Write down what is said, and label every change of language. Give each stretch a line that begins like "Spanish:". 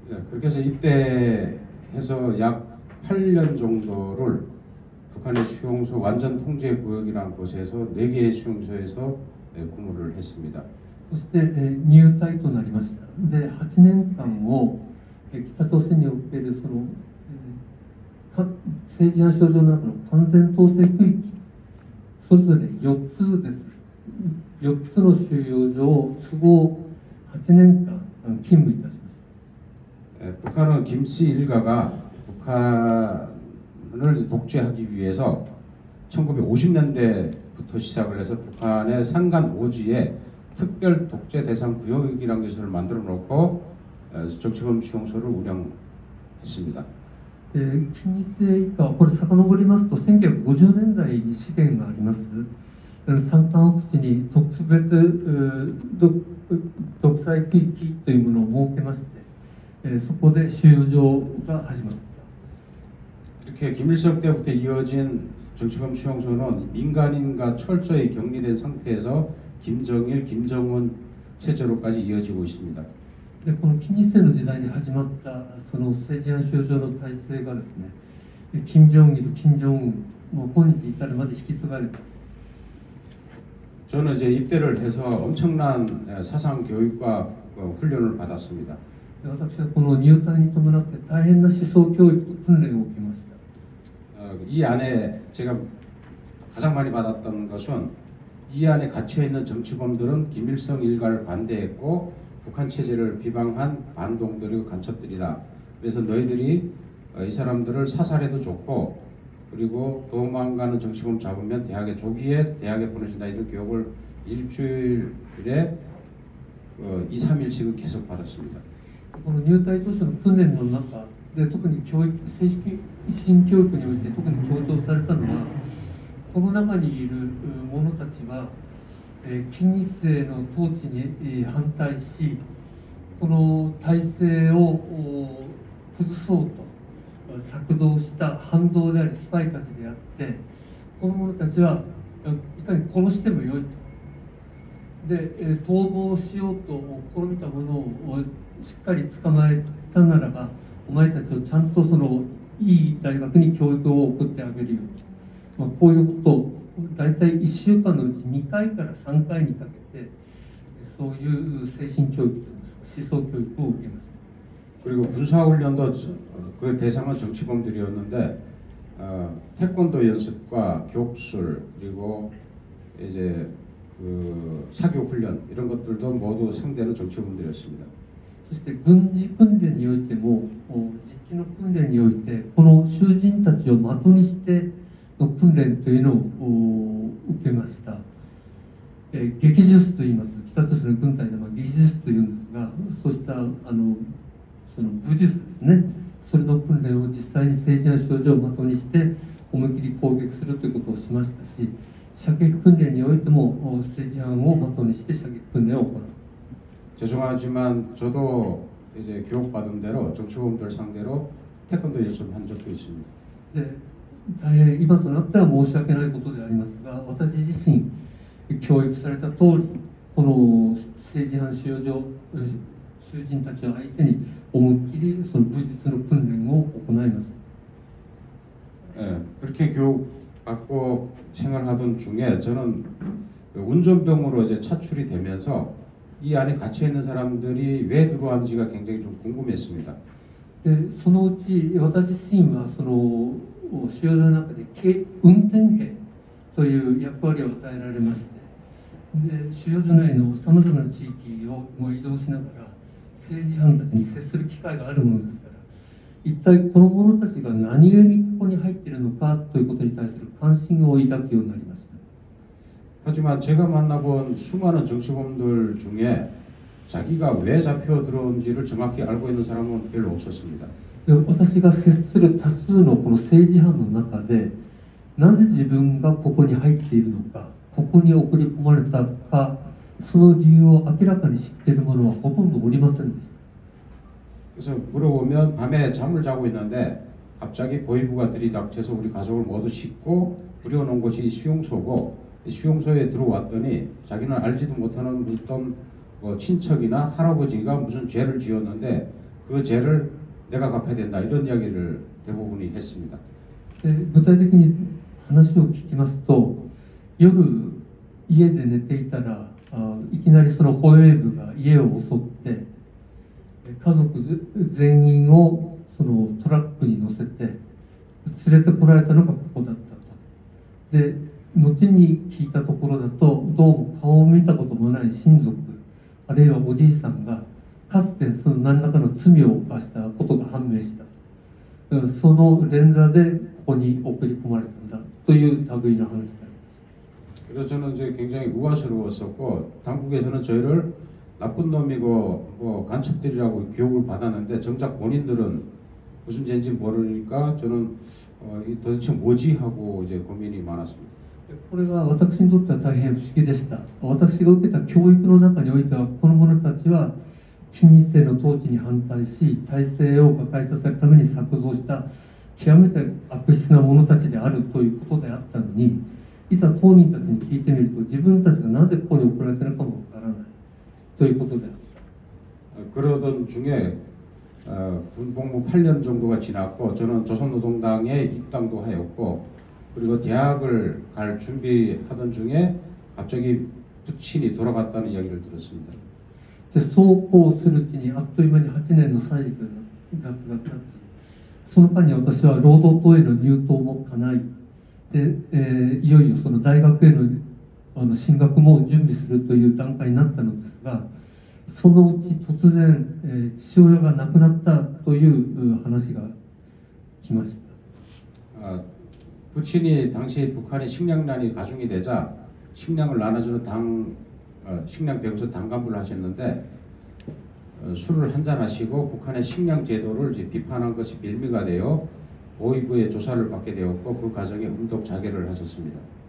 Korean: 그렇게 해서 입대해서 약 8년 정도를 북한의 수용소 완전 통제 구역이라는 곳에서 4개의 수용소에서 근무를 했습니다.
Japanese: そして、入隊となりました。で、8年間を、北朝鮮におけるその、政治犯症状の中の完全統制区域、それぞれ4つです。 4つの収容所を都合8年間勤務いたしました。
Korean: 북한은 김씨 일가가 북한을 독재하기 위해서 1950년대부터 시작을 해서 북한의 산간 오지에 특별 독재 대상 구역이라는 것을 만들어 놓고 정치범 수용소를 운영했습니다.
Japanese: 金日成一家はこれ遡りますと1950年代に資源があります山間奥地に特別独裁区域というものを設けまして、そこで収容所が始まった。
Korean: 이렇게 김일성 때부터 이어진 정치범 수용소는 민간인과 철저히 격리된 상태에서 김정일, 김정은 체제로까지 이어지고 있습니다.
Japanese: でこの金日成の時代に始まったその政治犯収容所の体制がですね、金正日、金正恩、もう今日至るまで引き継がれた。
Korean: 저는 이제 입대를 해서 엄청난 사상 교육과 훈련을 받았습니다.
Japanese: 私はこの入隊に伴って大変な思想教育と訓練を受けました。
Korean: 이 안에 제가 가장 많이 받았던 것은 이 안에 갇혀 있는 정치범들은 김일성 일가를 반대했고 북한 체제를 비방한 반동들이고 간첩들이다. 그래서 너희들이 이 사람들을 사살해도 좋고 그리고 도망가는 정치범 잡으면 대학에 조기에 대학에 보내준다 이런 교육을 일주일에 2, 3일씩은 계속 받았습니다.
Japanese: この入隊当初の訓練の中で特に正式新教育において特に強調されたのはこの中にいる者たちは金日成の統治に反対しこの体制を崩そうと策動した反動でありスパイたちであってこの者たちはいかに殺してもよいとで逃亡しようと試みた者をしっかり捕まえたならばお前たちをちゃんとそのいい大学に教育を送ってあげるよと、こういうことを大体1週間のうち2回から3回にかけてそういう精神教育といいますか思想教育を受けました。
Korean: 그리고 군사훈련도 그 대상은 정치범들이었는데 태권도 연습과 격술 그리고 이제 그 사교 훈련 이런 것들도 모두 상대는 정치범들이었습니다.
Japanese: そして軍事訓練においても実地の訓練においてこの囚人たちを的にしての訓練というのを受けました。撃術といいます北朝鮮の軍隊で撃術というんですがそうしたその武術ですねそれの訓練を実際に政治や症状を的にして思い切り攻撃するということをしましたし射撃訓練においても政治犯を的にして射撃訓練を行う。
Korean: 죄송하지만 저도 이제 교육받은 대로 정치범들 상대로 태권도 연습한 적도 있습니다.
Japanese: で大変今となっては申し訳ないことでありますが私自身教育された通りこの政治犯収容所囚人たちを相手に思いっきりその武術の訓練を行いました。
Korean: 그렇게 교육받고 생활하던 중에 저는 운전병으로 이제 차출이 되면서 이 안에 갇혀 있는 사람들이 왜 들어왔는지가 굉장히 좀 궁금했습니다.
Japanese: でそのうち私自身はその収容所の中で運転兵という役割を与えられましてで収容所内のさまざまな地域を移動しながら政治犯たちに接する機会があるものですから一体この者たちが何故にここに入っているのかということに対する関心を抱くようになりました。
Korean: 하지만 제가 만나본 수많은 정치범들 중에 자기가 왜 잡혀 들어온지를 정확히 알고 있는 사람은 별로 없었습니다.
Japanese: 私が接する多数のこの政治犯の中でなぜ自分がここに入っているのかここに送り込まれたかその理由を明らかに知っている者はほとんどおりませんでした。
Korean: 그래서 물어보면 밤에 잠을 자고 있는데 갑자기 보이부가 들이닥쳐서 우리 가족을 모두 싣고 부려놓은 곳이 수용소고, 수용소에 들어왔더니 자기는 알지도 못하는 어떤 친척이나 할아버지가 무슨 죄를 지었는데 그 죄를 내가 갚아야 된다, 이런 이야기를 대부분이 했습니다.
Japanese: で具体的に話を聞きますと、夜家で寝ていたらいきなりその保衛部が家を襲って家族全員をそのトラックに乗せて連れてこられたのがここだったと。で後に聞いたところだと、どうも顔を見たこともない親族あるいはおじいさんがかつてその何らかの罪を犯したことが判明したと。その連座でここに送り込まれたんだという類の話であります。
Korean: 그래서 저는 이제 굉장히 우아스러웠었고, 당국에서는 저희를 나쁜 놈이고 뭐 간첩들이라고 교육을 받았는데 정작 본인들은 무슨 죄인지 모르니까 저는 이 도대체 뭐지 하고 이제 고민이 많았습니다.
Japanese: これが私にとっては大変不思議でした。私が受けた教育の中においては、この者たちは金日成の統治に反対し、体制を瓦解させるために作動した極めて悪質な者たちであるということであったのに、いざ当人たちに聞いてみると、自分たちがなぜここに送られているのかもわからないということである。
Korean: 그러던 중에 군복무 8년 정도가 지났고, 저는 조선노동당에 입당도 하였고, 그리고 대학을 갈 준비하던 중에 갑자기 부친이 돌아갔다는 이야기를 들었습니다.
Japanese: でそうこうするうちにあっという間に8年の歳月が経ち、その間に私は労働党への入党も叶いで、いよいよその大学への進学も準備するという段階になったのですが、そのうち突然、父親が亡くなったという話が来ました。
Korean: 부친이 당시 북한의 식량난이 가중이 되자 식량을 나눠주는 식량 배부서 당간부를 하셨는데, 술을 한잔 하시고 북한의 식량 제도를 이제 비판한 것이 빌미가 되어 보위부의 조사를 받게 되었고, 그 과정에 음독 자결을 하셨습니다.